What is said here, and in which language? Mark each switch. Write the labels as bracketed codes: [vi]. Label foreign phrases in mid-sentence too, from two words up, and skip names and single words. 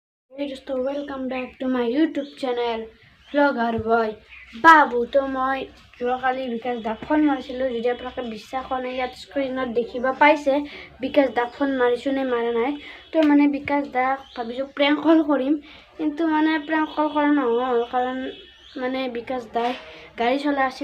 [en] Hey दोस्तों welcome back to my YouTube channel vlogger boy बाबू। [hi] तो मैं [as] যোৱাকালি বিকাশ দাক ফোন মাৰিছিলোঁ, যদি আপোনালোকে বিশ্বাস কৰা নাই ইয়াত স্ক্ৰীণত দেখিব পাইছে বিকাশ দাক ফোন মাৰিছোঁ নে মাৰা নাই। তো মানে বিকাশ দাক ভাবিছোঁ প্ৰেংক কল কৰিম, কিন্তু মানে প্ৰেংক কল কৰা নহ'ল কাৰণ মানে বিকাশ দাই গাড়ী চলাই আছিল।